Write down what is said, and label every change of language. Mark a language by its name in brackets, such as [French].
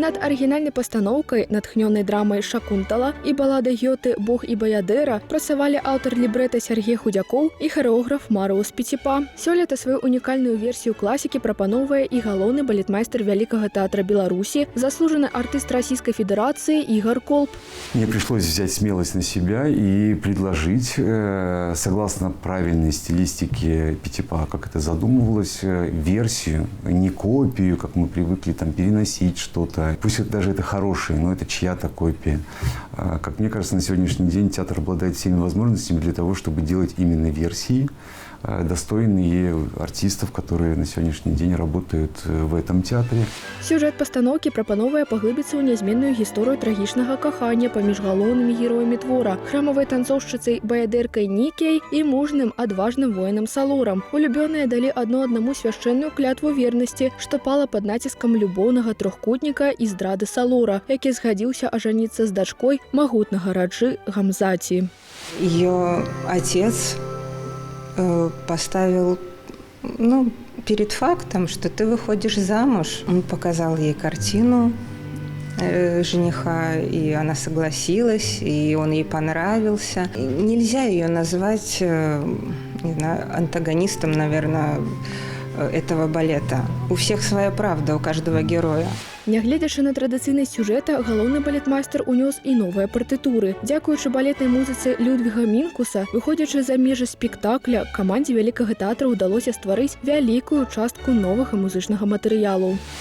[Belarusian] Над арыгінальнай пастаноўкай, натхнёнай драмай «Шакунтала» і балада Гёте «Бог і баядэра» працавалі аўтар лібрэта Сергей Худякоў і харэограф Марыус Пеціпа. Сёлета сваю унікальную версію класікі прапановвае і галоўны балетмайстар Вялікага тэатра Беларусі, заслужаны артыст Российской Федерации Игорь Колб. [Russian] Мне пришлось взять смелость на себя и предложить, согласно правильной стилистике Петипа, как это задумывалось, версию, не копию, как мы привыкли там переносить что-то. Пусть даже это хорошее, но это чья-то копия. Как мне кажется, на сегодняшний день театр обладает всеми возможностями для того, чтобы делать именно версии, достойные артистов, которые на сегодняшний день работают в этом театре. [Belarusian] Сюжет пастаноўкі прапановвае паглыбіцца ў нязменную гісторыю трагічнага кахання паміж галоўнымі героямі твора, храмавай танцоўшчыцай баядэркай Нікіяй і мужным адважным воінам Салорам. Улюбёныя далі адно аднаму свяшчэнную клятву вернасці, што пала пад націскам любоўнага трохкутніка і здрады Салора, які згадзіўся ажаніцца з дачкой магутнага раджы Гамзаці. [Russian] Ее отец поставил перед фактом, что ты выходишь замуж. Он показал ей картину жениха, и она согласилась, и он ей понравился. И нельзя ее назвать, не знаю, антагонистом, наверное, этого балета. У всех своя правда, у каждого героя. [Belarusian] Нягледзячы на традыцыйнасць сюжэта, галоўны балетмайстар унёс і новыя партытуры. Дзякуючы балетнай музыцы Людвіга Мінкуса, выходзячы за межы спектакля, камандзе Вялікага тэатра ўдалося стварыць вялікую частку новага музычнага матэрыялу.